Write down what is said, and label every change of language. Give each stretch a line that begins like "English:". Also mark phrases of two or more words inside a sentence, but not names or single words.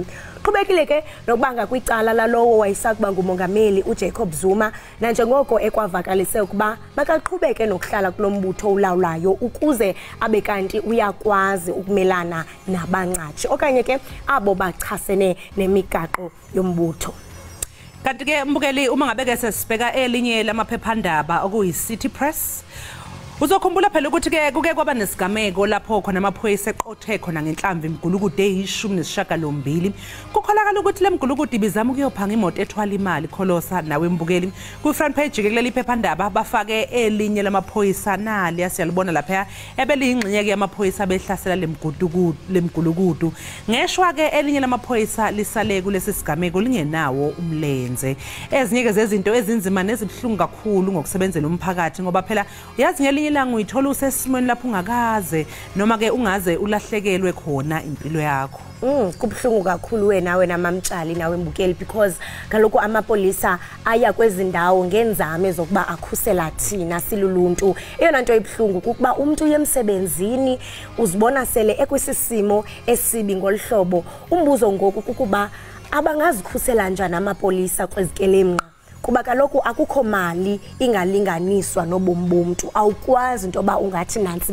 Xhosa: Qhubekile ke nokubanga kwicala lalowo wayesakuba ngumongameli uJacob Zuma nanjengoko ekwavakalise ukuba makaqhubeke nokuhlala kulombutho ulawulayo ukuze abe kanti uyakwazi ukumelana nabanqatshi okanye ke abo bachasene nemigaqo yombutho.
Zulu: Kanti ke mbukeli uma ngabe ke sesibheka elinye lamaphephandaba okuyiCity Press uzokhumbula phela ukuthi ke kuke kwaba nesigameko lapho khona amaphoyisa eqothe khona ngenhlamvu imgulukude eyishumi kukholakala ukuthi lemgulukude ibizama ukuyophanga imoto ethwala imali kholosa nawe mbukeli ku
English: front page
Zulu: Jikelele iphephandaba bafake elinye lamaphoyisa nali asiyalibona lapha ebeliyingxenye ke yamaphoyisa behlasela lemgulukudu ngeshwa ke elinye lamaphoyisa lisale kulesi sigameko lingenawo umlenze. Ezinye ke zezinto ezinzima nezibhlungu kakhulu ngokusebenzela umphakathi ngoba phela uyazi ngelinye ilanga uyithola usesimweni lapho ungakaze noma ke ungaze ulahlekelwe khona impilo yakho.
Xhosa: Kubhlungu kakhulu wena mamtshali nawe mbukeli because kaloku amapolisa aya kwezindawo ngenzame zokuba akhusela thina siluluntu. Eyona nto ibhlungu kukuba umuntu uyemsebenzini uzibona sele ekwisisimo esibi ngolhlobo. Umbuzo ngoku kukuba abangazikhusela njani amapolisa kwezikelemnqa kuba kaloku akukho mali ingalinganiswa nobomi bomntu awukwazi into ba ungathi nansi